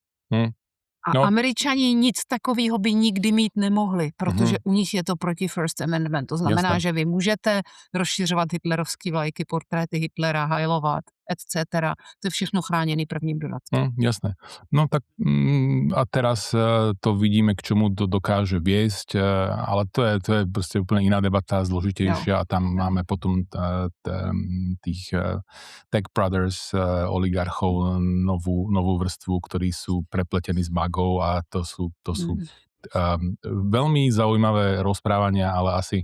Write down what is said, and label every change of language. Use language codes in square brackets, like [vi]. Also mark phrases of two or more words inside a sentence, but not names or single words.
[cs] A Američani nic takového by nikdy mít nemohli, protože u nich je to proti [en] First Amendment. [cs] To znamená, že vy můžete rozšiřovat hitlerovské vlajky, portréty Hitlera, hajlovat, etc. To je všechno chráněný prvním dodatkom. [sk] Jasné. No tak a teraz to vidíme, k čomu to dokáže viesť, ale to je proste úplne iná debata, zložitejšia a tam máme potom tých [en] Tech Brothers, [sk] oligarchov, novú vrstvu, ktorí sú prepletení s bagou a to sú veľmi zaujímavé rozprávania, ale asi